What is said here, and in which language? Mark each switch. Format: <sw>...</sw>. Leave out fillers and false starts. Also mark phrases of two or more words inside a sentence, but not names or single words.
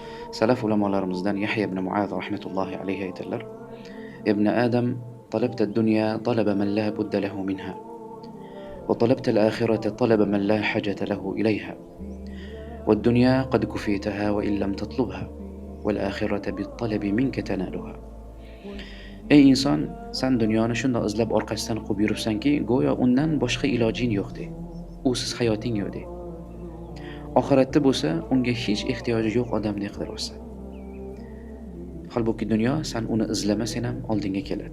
<uz>Salaf ulamolarimizdan Yahya ibn Muaz</uz> <ar>رحمة الله عليه</ar> <uz>aytadilar:</uz> <ar>"ابن آدم طلبت الدنيا طلب من لا بد له منها وطلبت الآخرة طلب من لا حاجة له إليها. والدنيا قد كفيتها وإن لم تطلبها والآخرة بالطلب منك تنالها."</ar> <uz>Ey inson, sen dunyoni shundoq izlab orqasidan quvib yuribsanki, go'yo undan boshqa ilojing yo'qdek. Usiz hayoting yo'qdek. Oxiratda bo'lsa, unga hech ehtiyoji yo'q odamdek qidiribsan. Holbuki dunyo sen uni izlamasang ham oldinga keladi.</uz>